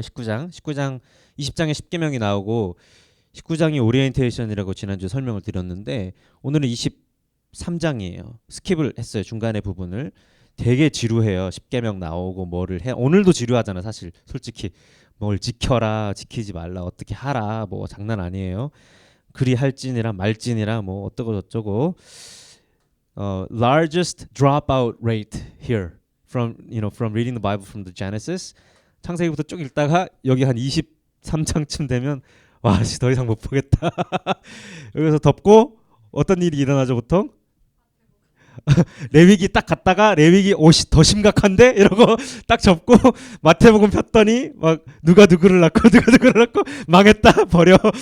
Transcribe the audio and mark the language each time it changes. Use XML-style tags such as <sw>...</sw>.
<ko>19장 20장에 10계명이 나오고 19장이 오리엔테이션이라고 지난주 설명을 드렸는데 오늘은 23장이에요. 스킵을 했어요. 중간에 부분을. 되게 지루해요. 10계명 나오고 뭐를 해. 오늘도 지루하잖아. 사실 솔직히 뭘 지켜라, 지키지 말라, 어떻게 하라, 뭐 장난 아니에요. 그리할지니라 말지니라 뭐 어쩌고 저쩌고.</ko> <en>Largest dropout rate here from reading the Bible from the Genesis.</en> <ko>창세기부터 쭉 읽다가 여기 한 23장쯤 되면 와, 더 이상 못 보겠다. 여기서 덮고 어떤 일이 일어나죠 보통? 레위기 딱 갔다가 레위기 옷이 더 심각한데 이러고 딱 접고 마태복음 폈더니 막 누가 누구를 낳고 망했다 버려.</ko>